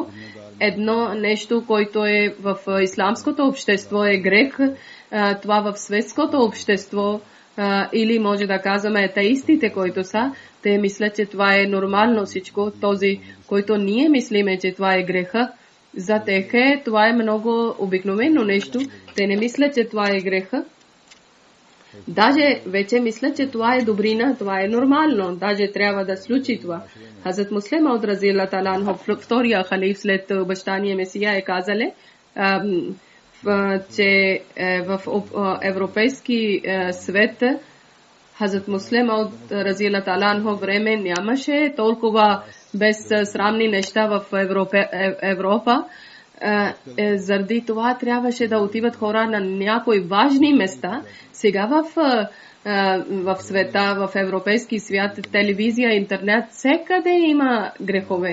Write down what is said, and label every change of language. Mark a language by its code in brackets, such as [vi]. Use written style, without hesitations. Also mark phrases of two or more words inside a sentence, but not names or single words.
[bg] Едно нещо, което е в исламското общество е грех, това в светското общество или може да казваме атеистите, които са, те мислят, че това е нормално всичко. Този, който ние мислиме, че това е греха, за тях това е много обикновено нещо. Те не мислят, че това е греха. Даже вече мисля, че това е добрина, това е нормално. Даже трябва да случи това. Хазрат Муслим Мауд [ar] رضي الله تعالى عنه, [bg] втория халиф след обещания Месия, е казали, че в европейски свет Хазрат Муслим Мауд [ar] رضي الله تعالى عنه [bg] време нямаше толкова безсрамни неща в Европа. Заради това трябваше да отиват хора на някои важни места. Сега в света, в европейски свят, телевизия, интернет, всекъде има грехове.